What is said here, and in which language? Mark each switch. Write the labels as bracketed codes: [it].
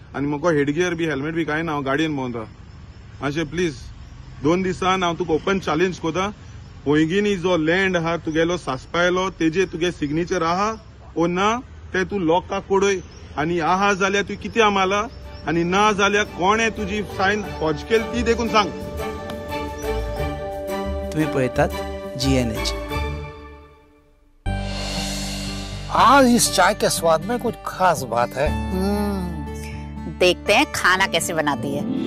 [kok] आनी म्हाका headgear B helmet B कांय ना, हांव गाडयेन भोंवता. मातशें प्लीज 2 दिसान हांव तुका ओपन चॅलेंज कोता. पैंगिनी जो लँड आहा तुगेलो सासपायलो तेजे तुगे सिग्नेचर आहा ओ ना ते तूं लोकांक कोडय. आनी आहा जाल्यार तूं कितें आमाला आनी ना जाल्यार कोणें तुजी सायन फॉज केली ती देखून सांग. तुम्ही पळयतात GNH. [hi] आज इस चाय के स्वाद में कुछ खास बात है. देखते हैं खाना कैसे बनाती है.